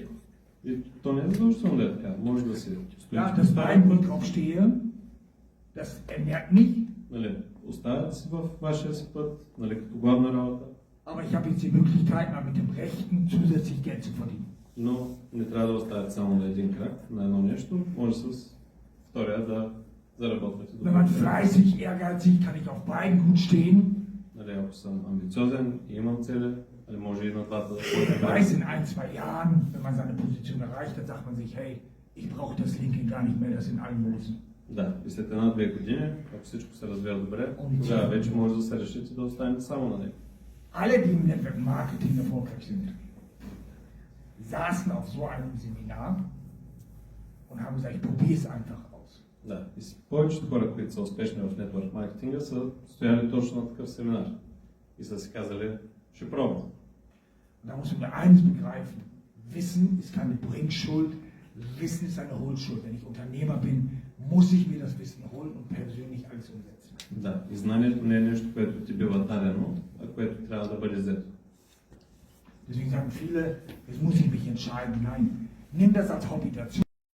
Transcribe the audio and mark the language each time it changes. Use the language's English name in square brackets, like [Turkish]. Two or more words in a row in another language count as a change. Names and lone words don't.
[Bulgarian] И то не е задължително да е така. Може да си стоиш [German] Ja, [Bulgarian] по [German] das [Bulgarian] стария [German] Bein, wo [Bulgarian] път, [German] ich drauf stehe, das ernährt mich, [Bulgarian] нали, оставят си в вашия си път, нали, като главна работа, [German] aber ich habe jetzt die Möglichkeit, mal mit dem Rechten zusätzlich Geld zu verdienen. [Bulgarian] но не трябва да оставят само на един крак, на едно нещо, може с втория да заработвате [German] Wenn man [Bulgarian] добре. [German] fleißig, ehrgeizig, kann ich auf beiden gut stehen. [Bulgarian] Нали, ако съм амбициозен и имам цели, нали, може и на двата да [German] Wer weiß, in 1, 2 Jahren, wenn man seine Position erreicht, dann sagt man sich, hey, ich brauche das Linke gar nicht mehr, das sind Almosen. [Bulgarian] Да, и след 1-2 години, ако всичко се развива добре, тогава вече може да се решите да останете само на него. [German] Alle, die im [English] Network Marketing [German] erfolgreich sind, saßen auf so einem Seminar und haben gesagt, ich probiere es einfach aus. [Bulgarian] Да, и повечето хора, които са успешни в [English] network marketing, [Bulgarian] са стояли точно на такъв семинар и са си казали, ще пробвам. [German] Und da muss man eines begreifen, Wissen ist keine Bringschuld, Wissen ist eine Holschuld. Wenn ich Unternehmer bin, muss ich mir das Wissen holen und persönlich alles umsetzen. [Bulgarian] Да, и знанието не е нещо, което ти бива дадено, а което трябва да бъде взето. [German] Deswegen sagen viele, jetzt muss ich mich entscheiden. Nein, nimm das als Hobby dazu.